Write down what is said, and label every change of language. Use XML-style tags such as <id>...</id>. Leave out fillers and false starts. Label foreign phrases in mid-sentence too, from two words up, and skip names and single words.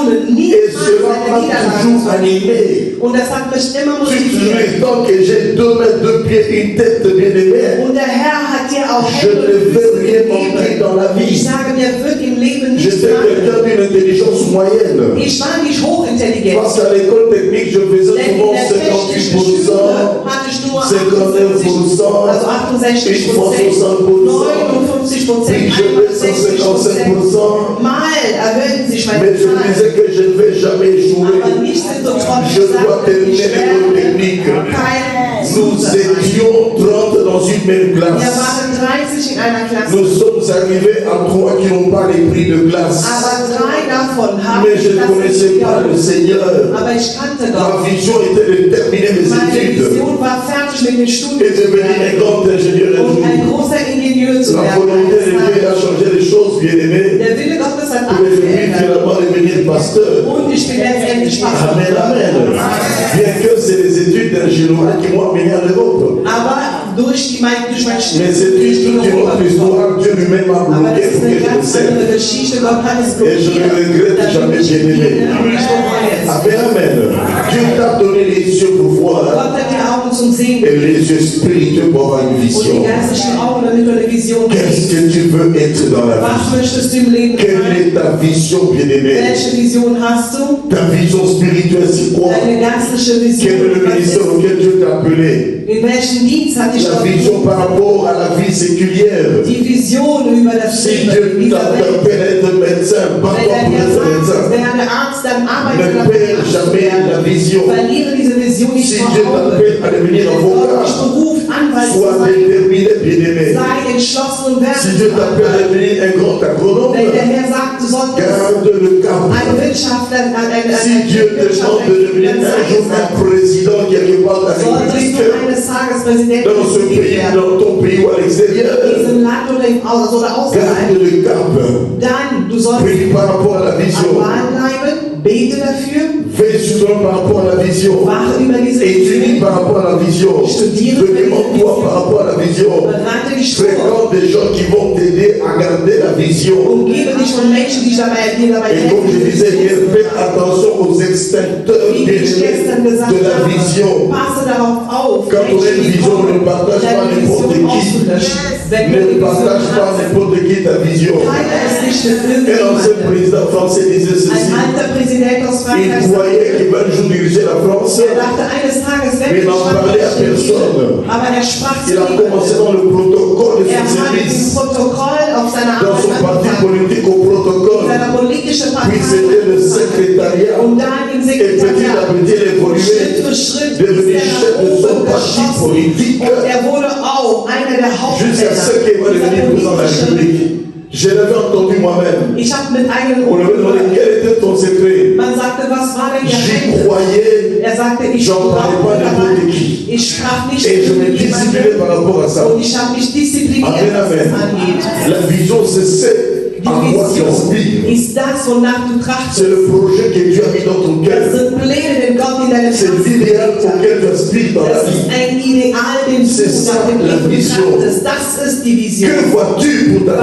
<fr>Et</fr> <de>niemals</de> <fr>cela</fr> <de>eine</de> <fr>m'a</fr> <de>Niederlage</de> <fr>toujours</fr> <de>zu erleben.</de> <fr>animé.</fr> <de>Und das hat mich immer</de> <fr>Tu</fr> <de>motiviert.</de> <fr>tant que j'ai 2 mètres, 2 pieds, une tête bien aimée,</fr> <de>Und der Herr hat dir auch</de> <fr>je</fr> <de>Hände</de> <fr>ne</fr> <de>und</de> <fr>veux</fr> <de>Füße</de> <fr>rien manquer</fr> <de>gegeben.</de> <fr>dans la</fr> <de>Ich</de> <fr>vie.</fr> <de>sage, mir wird im Leben nichts</de> <fr>J'étais quelqu'un</fr> <de>mangeln.</de> <fr>d'une intelligence moyenne.</fr> <de>Ich war nicht hochintelligent.</de> <fr>Parce qu'à l'école technique, je faisais</fr> <de>Denn in</de> <fr>souvent</fr> <de>der technischen</de> <fr>58%,</fr> <de>Schule hatte ich nur</de> <fr>59%,</fr> <de>58%, also 68%, 59%,</de> <fr>puis je fais 155%.</fr> <de>Mal erhöhten sich meine</de> <fr>Mais je me</fr> <de>Zahlen.</de> <fr>disais que je ne vais jamais échouer.</fr> <de>Aber nichtsdestotrotz</de> <fr>Je dois</fr> <de>sagte ich,</de> <fr>terminer</fr> <de>ich</de> <fr>l'école</fr> <de>werde</de> <fr>technique.</fr> <de>kein</de> <fr>Nous</fr> <de>Loser sein.</de> <fr>étions 30 dans une même</fr> <de>Wir</de> <fr>classe.</fr> <de>waren 30 in einer Klasse,</de> <fr>Nous sommes arrivés à 3 qui n'ont pas les prix de classe.</fr> <de>aber 3 davon haben</de> <fr>Mais je ne</fr> <de>das</de> <fr>connaissais</fr> <de>nicht</de> <fr>pas le</fr> <de>gehabt.</de> <fr>Seigneur.</fr> <de>Aber ich kannte</de> <fr>Ma</fr> <de>Gott.</de> <fr>vision était de terminer mes</fr> <de>Meine</de> <fr>études</fr> <de>Vision war fertig mit den</de> <fr>et</fr> <de>Studien zu</de> <fr>devenir un</fr> <de>werden</de> <fr>grand ingénieur un</fr> <de>und ein</de> <fr>jour.</fr> <de>großer Ingenieur zu</de> <fr>La</fr> <de>werden.</de> <fr>volonté de Dieu</fr> <de>eines</de> <fr>a</fr> <de>Tages.</de> <fr>changé les choses, bien aimé.</fr> <de>Der Wille Gottes hat</de> <fr>Mais</fr> <de>alles</de> <fr>je puis</fr> <de>geändert.</de> <fr>finalement devenir pasteur.</fr> <de>Und ich bin letztendlich Pastor.</de> <fr>Amen, amen. Bien que c'est les études d'ingénierie qui m'ont amené en Europe.</fr> <de>Aber durch mein</de> <fr>Mais c'est</fr> <de>Studium bin ich in</de> <fr>toute une</fr> <de>Europa</de> <fr>autre</fr> <de>gekommen.</de> <fr>histoire. Dieu lui-même m'a</fr> <de>Aber</de> <fr>bloqué</fr> <de>das ist</de> <fr>pour</fr> <de>eine</de> <fr>que je le</fr> <de>ganz andere</de> <fr>serve.</fr> <de>Geschichte. Gott hat es</de> <fr>Et je ne regrette jamais, bien aimé. Amen, amen. Dieu t'a donné les yeux pour voir</fr> <de>Gott hat dir Augen zum Sehen</de> <fr>et</fr> <de>gegeben</de> <fr>les yeux spirituels pour avoir une</fr> <de>und</de> <fr>vision.</fr> <de>die geistlichen Augen, damit du eine Vision</de> <fr>Qu'est-ce</fr> <de>kriegst.</de> <fr>que tu veux être dans la</fr> <de>Was</de> <fr>vie?</fr> <de>möchtest du im Leben</de> <fr>Quelle</fr> <de>sein?</de> <fr>est ta vision, bien-aimé?</fr> <de>Welche Vision hast du?</de> <fr>Ta vision spirituelle, c'est quoi?</fr> <de>Deine geistliche</de> <fr>Quel est le</fr> <de>Vision. Was</de> <fr>ministère</fr> <de>ist?</de> <fr>auquel Dieu t'a appelé?</fr> <de>In welchen Dienst hat dich</de> <fr>La</fr> <de>Gott</de> <fr>vision</fr> <de>berufen?</de> <fr>par rapport à la vie séculière.</fr> <de>Die Vision über das</de> <fr>Si</fr> <de>Leben</de> <fr>Dieu</fr> <de>dieser Welt.</de> <fr>t'appelle à être médecin, pas</fr> <de>Wenn</de> <fr>toi</fr> <de>er</de> <fr>pour</fr> <de>dir</de> <fr>être</fr> <de>sagt,</de> <fr>médecin.</fr> <de>werde Arzt, dann arbeite</de> <fr>Ne</fr> <de>dafür,</de> <fr>perds</fr> <de>Arzt zu</de> <fr>jamais</fr> <de>werden.</de> <fr>la vision.</fr> <de>Verliere diese Vision nicht</de> <fr>Si</fr> <de>vor</de> <fr>Dieu</fr> <de>Augen.</de> <fr>t'appelle à devenir</fr> <de>Wenn Gott</de> <fr>avocat,</fr> <de>dich beruft, Anwalt zu</de> <fr>sois</fr> <de>sein,</de> <fr>déterminé, bien-aimé.</fr> <de>sei entschlossen und werde</de> <fr>Si Dieu t'appelle à devenir un grand agronome,</fr> <de>Wenn der Herr sagt, du solltest</de> <fr>garde le cap.</fr> <de>ein Wirtschaftler,</de> <fr>Si Dieu te demande de devenir un jour un président quelque part de la</fr> <de>solltest</de> <fr>République,</fr> <de>du eines Tages Präsident</de> <fr>dans ce pays,</fr> <de>werden.</de> <fr>dans ton pays ou à</fr> <de>In</de> <fr>l'extérieur,</fr> <de>diesem Land oder im Aus- oder außerhalb,</de> <fr>garde le cap.</fr> <de>dann du sollst</de> <fr>Prie par rapport à la</fr> <de>am</de> <fr>vision.</fr> <de>Ball bleiben, bete dafür,</de> <fr>Veille sur toi par rapport à la vision.</fr> <de>wache über diese</de> <fr>Étudie</fr> <de>Vision,</de> <fr>par rapport à la vision. Demande-toi par rapport à la vision.</fr> <de>bereite dich vor,</de> <fr>Fréquente des gens qui vont t'aider à garder la vision.</fr> <de>umgebe dich von Menschen, die dir dabei</de> <fr>Et comme je</fr> <de>helfen.</de> <fr>disais hier, fais attention aux extincteurs</fr> <de>Wie ich gestern</de> <fr>bien-aimés</fr> <de>gesagt</de> <fr>de la</fr> <de>habe,</de> <fr>vision.</fr> <de>passe darauf auf,</de> <fr>Quand on a</fr> <de>Menschen,</de> <fr>une</fr> <de>die</de> <fr>vision,</fr> <de>kommen,</de> <fr>ne partage pas</fr> <de>deine</de> <fr>n'importe</fr> <de>Vision</de> <fr>qui.</fr> <de>auszulöschen. Wenn du</de> <fr>Ne</fr> <de>die Vision</de> <fr>partage pas</fr> <de>hast,</de> <fr>n'importe qui ta vision.</fr> <de>teile es nicht mit</de> <fr>Un ancien</fr> <de>irgendjemandem.</de> <fr>président français disait</fr> <de>Ein</de> <fr>ceci.</fr> <de>alter Präsident aus Frankreich</de> <fr>Il croyait qu'il va un jour diriger la France.</fr> <de>er dachte eines Tages, wenn</de> <fr>Mais</fr> <de>ich</de> <fr>il en parlait à personne.</fr> <de>aber er sprach zu</de> <fr>Il a commencé</fr> <de>niemandem.</de> <fr>dans le protocole de</fr> <de>Er</de> <fr>son</fr> <de>hat im</de> <fr>service,</fr> <de>Protokoll auf seiner</de> <fr>dans son</fr> <de>Arbeit</de> <fr>parti</fr> <de>angefangen,</de> <fr>politique au protocole.</fr> <de>seiner politischen</de> <fr>Puis</fr> <de>Partei</de> <fr>c'était le secrétariat.</fr> <de>und dann im</de> <fr>Et petit à</fr> <de>Sekretariat.</de> <fr>petit, il évoluait,</fr> <de>Schritt für Schritt</de> <fr>devenu</fr> <de>ist er</de> <fr>chef</fr> <de>nach</de> <fr>de son</fr> <de>oben</de> <fr>parti</fr> <de>geschossen</de> <fr>politique,</fr> <de>und er wurde auch einer der</de> <fr>jusqu'à ce</fr> <de>Hauptmänner</de> <fr>qu'il va devenir</fr> <de>dieser</de> <fr>président de la</fr> <de>politischen.</de> <fr>République. Je l'avais entendu moi-même.</fr> <de>Ich habe mit einem</de> <fr>On lui avait demandé quel était ton secret.</fr> <de>man sagte, was war denn</de> <fr>J'y</fr> <de>Geheimnis?</de> <fr>croyais</fr> <de>Er sagte, ich</de> <fr>J'en parlais pas</fr> <de>glaubte</de> <fr>n'importe</fr> <de>daran,</de> <fr>qui.</fr> <de>ich sprach nicht</de> <fr>et je me</fr> <de>mit</de> <fr>disciplinais</fr> <de>jemandem</de> <fr>par rapport à ça.</fr> <de>und ich habe mich diszipliniert,</de> <fr>Amen,</fr> <de>was das</de> <fr>amen.</fr> <de>angeht.</de> <fr>La vision, c'est ce</fr> <de>Die</de> <fr>à quoi tu</fr> <de>Vision</de> <fr>aspires.</fr> <de>ist das, wonach du trachtest.</de> <fr>C'est le projet que Dieu a mis dans ton</fr> <de>Das</de> <fr>cœur.</fr> <de>sind Pläne, den Gott in deinem</de> <fr>C'est</fr> <de>Herzen</de> <fr>l'idéal</fr> <de>gelegt hat.</de> <fr>auquel tu aspires dans la</fr> <de>Das ist</de> <fr>vie.</fr> <de>ein Ideal, den</de> <fr>C'est</fr> <de>du</de> <fr>ça,</fr> <de>nach dem</de> <fr>la</fr> <de>Leben</de> <fr>vision.</fr> <de>trachtest. Das ist die Vision.</de> <fr>Que vois-tu pour ta</fr>